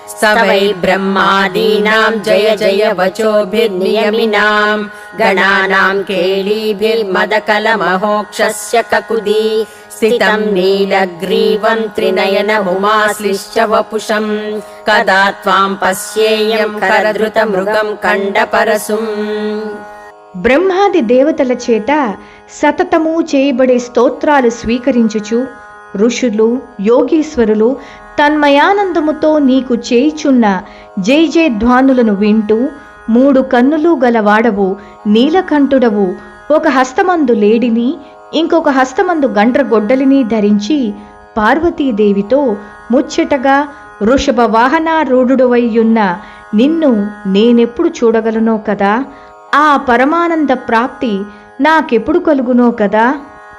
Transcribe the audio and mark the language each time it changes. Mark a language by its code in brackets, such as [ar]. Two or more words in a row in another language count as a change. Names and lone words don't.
[sa] स वै ब्रह्मादीनां जय जय वचोभिर्नियमिनां गणानां केळीभिर्मदकलमहोक्षस्य ककुदी स्थितं नीलग्रीवं त्रिनयनमुमाश्लिश्च वपुषं कदा त्वां पश्येयं करधृतमृगं खण्डपरशुम्. [te] బ్రహ్మాది దేవతల చేత సతతము చేయబడే స్తోత్రాలు స్వీకరించుచు ఋషులు యోగీశ్వరులు తన్మయానందముతో నీకు చేయిచున్న జై జయ ధ్వానులను వింటూ 3 కన్నులు గలవాడవు, నీలకంఠుడవు, ఒక హస్తమందు లేడిని ఇంకొక హస్తమందు గండ్రగొడ్డలిని ధరించి పార్వతీదేవితో ముచ్చటగా వృషభ వాహనారూఢుడవైయున్న నిన్ను నేనెప్పుడు చూడగలనో కదా, ఆ పరమానంద ప్రాప్తి నాకెప్పుడు కలుగునో కదా